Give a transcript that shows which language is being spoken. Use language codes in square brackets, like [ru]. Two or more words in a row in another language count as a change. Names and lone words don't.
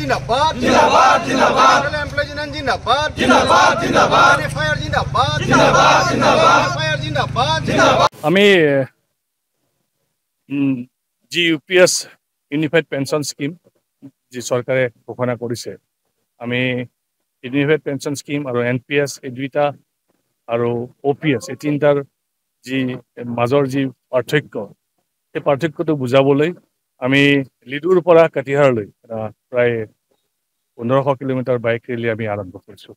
[hi] जिंदाबाद जिंदाबाद जिंदाबाद [en] employees union [hi] जिंदाबाद जिंदाबाद जिंदाबाद फायर जिंदाबाद जिंदाबाद जिंदाबाद फायर जिंदाबाद जिंदाबाद [as] আমি জি ইউপিএস [en] unified pension scheme [as] যি চৰকাৰে ঘোষণা কৰিছে আমি [en] unified pension scheme [as] আৰু এনপিএস এই দুইটা আৰু ওপিএস এই তিনিটাৰ যি মাজৰ যি পাৰ্থক্য সেই পাৰ্থক্যটো বুজাবলৈ আমি লিডুৰ পৰা কাটিহাৰলৈ প্ৰায় 1500 কিলোমিটাৰ [en] bike rally [as] আমি আৰম্ভ কৰিছোঁ।